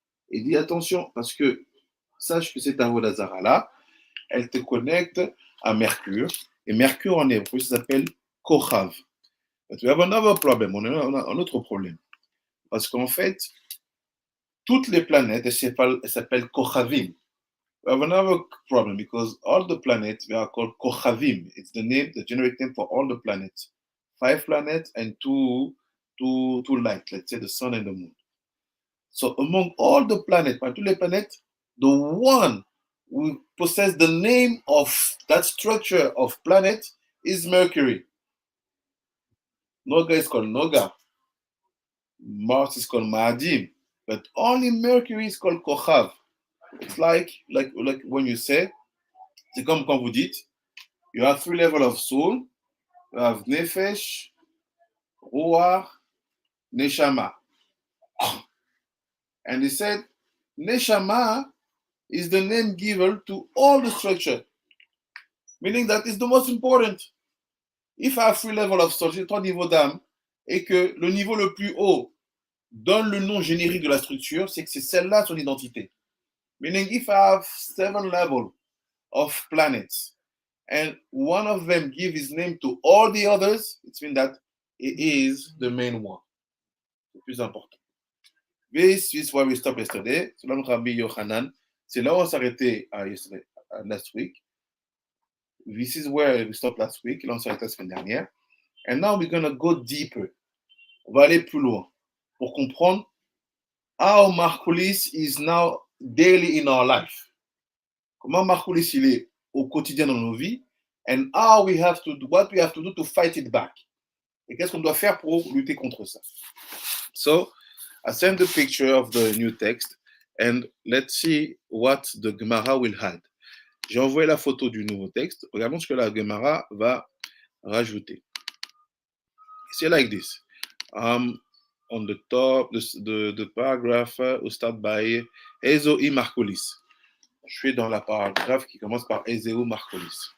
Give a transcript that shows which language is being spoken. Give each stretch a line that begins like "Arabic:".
French: Et dis attention, parce que sache que cette Avodah Zarah là, elle te connecte à Mercure, et Mercure en hébreu, ça s'appelle Kochav.
English: But we have another problem,
French: on a un autre problème. Parce qu'en fait, toutes les planètes, elles s'appellent Kochavim.
English: We have another problem because all the planets, they are called Kochavim. It's the name, the generic name for all the planets. 5 planets and two lights, let's say the sun and the moon. So among all the planets, by
French: tous les planètes,
English: the one who possesses the name of that structure of planet is Mercury. Noga is called Noga. Mars is called Ma'adim. But only Mercury is called Kochav. It's like when you say,
French: c'est comme quand vous dites,
English: you have 3 levels of soul. You have Nefesh, Ruach, Neshama. And he said, Neshama is the name given to all the structure. Meaning that it's the most important. If I have 3 levels of soul,
French: j'ai 3 niveaux d'âme, et que le niveau le plus haut donne le nom générique de la structure, c'est que c'est celle-là son identité.
English: Meaning if I have 7 levels of planets, and one of them give his name to all the others, it means that it is the main one.
French: Le plus important.
English: This is why we stopped yesterday.
French: Selon Rabbi Yochanan, c'est là où on s'arrêtait
English: last week. This is where we stopped last week.
French: Là, on s'arrêtait la semaine dernière.
English: And now we're going to go deeper.
French: On va aller plus loin pour comprendre
English: how Malchulis is now daily in our life.
French: Comment Malchulis il est au quotidien dans nos vies,
English: and how we have to do, what we have to do to fight it back.
French: Et qu'est-ce qu'on doit faire pour lutter contre ça.
English: So, I sent the picture of the new text, and let's see what the Gemara will add.
French: J'ai envoyé la photo du nouveau texte. Regardons ce que la Gemara va rajouter. C'est
English: like this. On the top, the paragraph will start by Ezoi Malchulis.
French: Je suis dans la paragraphe qui commence par Ezeu Malchulis.